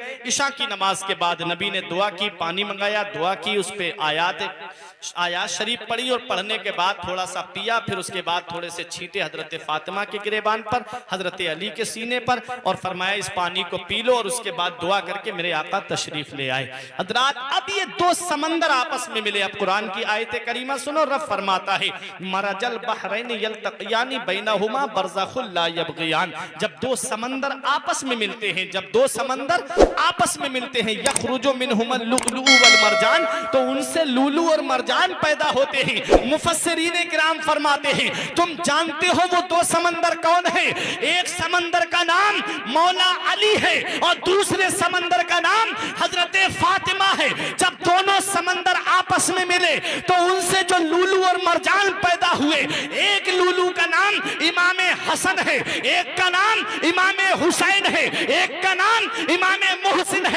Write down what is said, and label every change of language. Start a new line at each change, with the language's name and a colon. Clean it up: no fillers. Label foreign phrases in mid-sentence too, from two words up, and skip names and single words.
Urdu: عشا کی نماز کے بعد نبی نے دعا کی، پانی منگایا، دعا کی، اس پہ آیات شریف پڑھی، اور پڑھنے کے بعد تھوڑا سا پیا. پھر اس کے بعد تھوڑے سے چھینٹے حضرت فاطمہ کے گریبان پر، حضرت علی کے سینے پر، اور فرمایا اس پانی کو پی لو، اور اس کے بعد دعا کر کے میرے آقا تشریف لے آئے. حضرات، اب یہ 2 سمندر آپس میں ملے۔ اب قرآن کی آیت کریمہ سنو. رب فرماتا ہے,
Arabic: مرج البحرين يلتقيان بينهما برزخ لا يبغيان.
Urdu: جب 2 سمندر آپس میں ملتے ہیں، جب 2 سمندر آپس میں ملتے ہیں,
Arabic: يخرج منهما اللؤلؤ والمرجان,
Urdu: تو ان سے لولو اور مرجان پیدا ہوتے ہیں. مفسرین کرام فرماتے ہیں، تم جانتے ہو وہ 2 سمندر کون ہے? ایک سمندر کا نام مولا علی ہے، اور دوسرے سمندر کا نام حضرت فاطمہ ہے. جب دونوں سمندر آپس میں ملے، تو ان سے جو لولو اور مرجان پیدا ہوئے، ایک لولو کا نام امام حسن ہے، ایک کا نام امام حسین ہے، ایک کا نام امام محسن ہے.